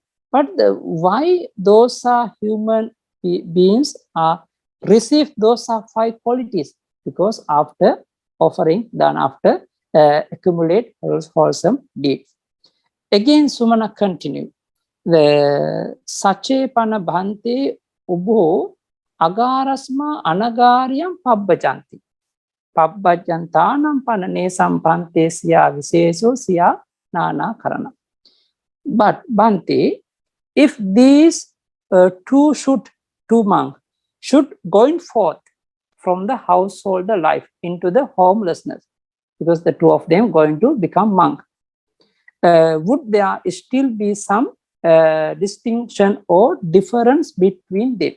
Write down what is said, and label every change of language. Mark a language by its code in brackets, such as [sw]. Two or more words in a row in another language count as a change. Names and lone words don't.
[en] But why those are human beings are receive those are 5 qualities? Because after offering, then after accumulate wholesome deeds. Again, Sumana continue. [pi] The Sachepana Bhante Ubho Agarasma Anagaryam Pabbhajanti. Pabbhajantanam Panane Sampante Siya Viseso Siya Nana Karana. [en] But Bhante, if these two monks should going forth from the householder life into the homelessness, because the 2 of them going to become monk, would there still be some distinction or difference between them?